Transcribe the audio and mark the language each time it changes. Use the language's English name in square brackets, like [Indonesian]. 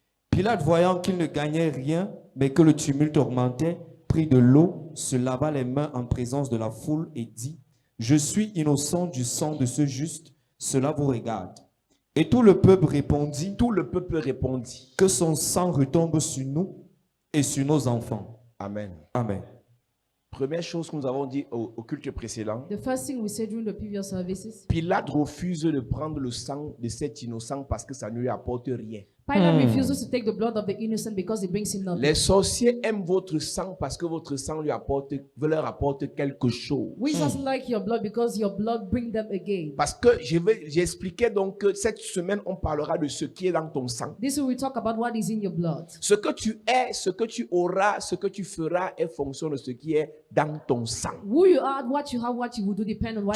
[French] Pilate, voyant qu'il ne gagnait rien, mais que le tumulte augmentait, prit de l'eau, se lava les mains en présence de la foule et dit, je suis innocent du sang de ce juste, cela vous regarde. Et tout le peuple répondit, Tout le peuple répondit. que son sang retombe sur nous et sur nos enfants. Amen. Amen. Première chose que nous avons dit au culte précédent, [English] The first thing we said during the previous services, [French] Pilate refuse de prendre le sang de cet innocent parce que ça ne lui apporte rien. [English] Pilate refuses to take the blood of the innocent because it brings him nothing. [French] Les sorciers aiment votre sang parce que votre sang leur apporte quelque chose. [English] Wizards like your blood because your blood brings them a gain. [French] Parce que j'expliquais donc que cette semaine, on parlera de ce qui est dans ton sang. [English] This week we talk about what is in your blood. [French] Ce que tu es, ce que tu auras, ce que tu feras est fonction de ce qui est dans ton sang. [English] Who you are, what you have, what you will do depend on what